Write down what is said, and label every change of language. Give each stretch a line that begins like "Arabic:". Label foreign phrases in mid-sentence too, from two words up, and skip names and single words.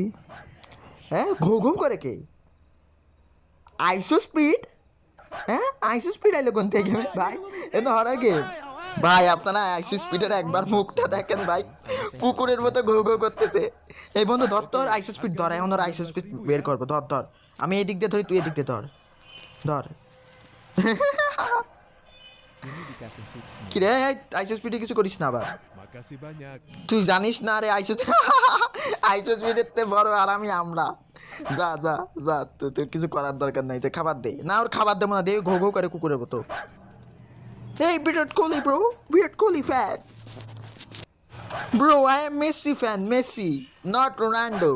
Bangla: হ্যাঁ ঘো ঘো করে কে, আইসো স্পিড, হ্যাঁ আইসো স্পিড আইলো কোন থেকে ভাই? এ তো হরার গেম ভাই। আপনারা আইসো স্পিডের একবার মুখটা দেখেন ভাই, কুকুরের মতো ঘো ঘো করতেছে। এই বন্ধু ধর, তোর আইসো স্পিড ধর, এখন ওর আইসো স্পিড বের করবো, ধর আমি এই দিক দিয়ে ধরি, তুই এদিক দিয়ে ধর।
Indonesian: Ini dikasih tipsnya.
Bangla: কি রে, আইসো স্পিডে কিছু করিস না আবার,
Indonesian: Makasih banyak.
Bangla: তুই জানিস না রে আইসো আইসো স্পিডের তে বড় আরামি আমরা। যা যা যা, তুই কিছু করার দরকার নাই, তুই খাবার দে না, ওর খাবার দেবো না, দে ঘো ঘো করে কুকুরের মতো।
English: এই Virat Kohli bro, Virat Kohli fan bro, I am Messi fan, Messi not Ronaldo।